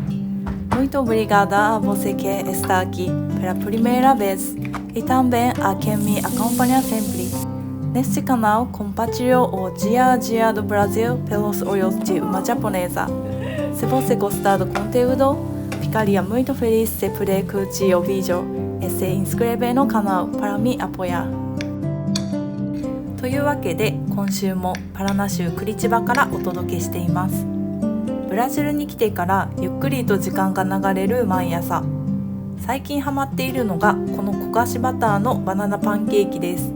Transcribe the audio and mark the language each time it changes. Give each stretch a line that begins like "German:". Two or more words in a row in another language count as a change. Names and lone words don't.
Portuguese: Muito obrigada a você que está aqui pela primeira vez e também a quem me acompanha sempre. Neste canal, compartilho o dia a dia do Brasil pelos olhos de uma japonesa. Se você gostar do conteúdo, ficaria muito feliz se puder curtir o vídeo e se inscrever no canal para me apoiar。
Japanese: というわけで、今週もパラナ州クリチバからお届けしています。ブラジルに来てからゆっくりと時間が流れる毎朝。最近ハマっているのがこの焦がしバターのバナナパンケーキです。